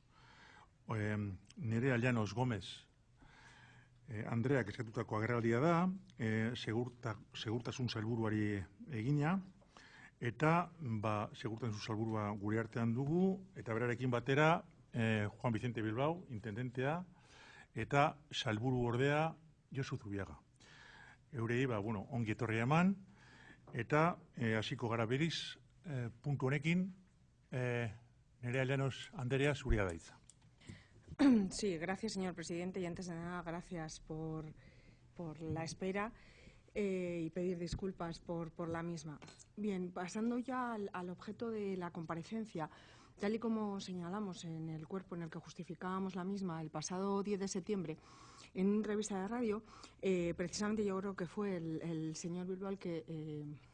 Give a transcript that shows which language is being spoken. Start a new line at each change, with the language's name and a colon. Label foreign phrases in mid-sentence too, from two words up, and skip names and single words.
Basque: Nerea Llanos Gómez Andreak eskatutako agerraldia da, segurtasun sailburuari egina, eta segurtasun sailburua gure artean dugu, eta berarekin batera Juan Vicente Bilbao, intendentea, eta sailburu ordea Josu Zubiaga. Eurei, ongi etorria eman, eta hasiko gara beriz, puntu honekin, Nerea Llanos Andrea, zurea da hitza.
Spanish: Sí, gracias, señor presidente, y antes de nada, gracias por la espera y pedir disculpas por la misma. Bien, pasando ya al objeto de la comparecencia, tal y como señalamos en el cuerpo en el que justificábamos la misma el pasado 10 de septiembre en una revista de radio, precisamente yo creo que fue el señor Bilbao el que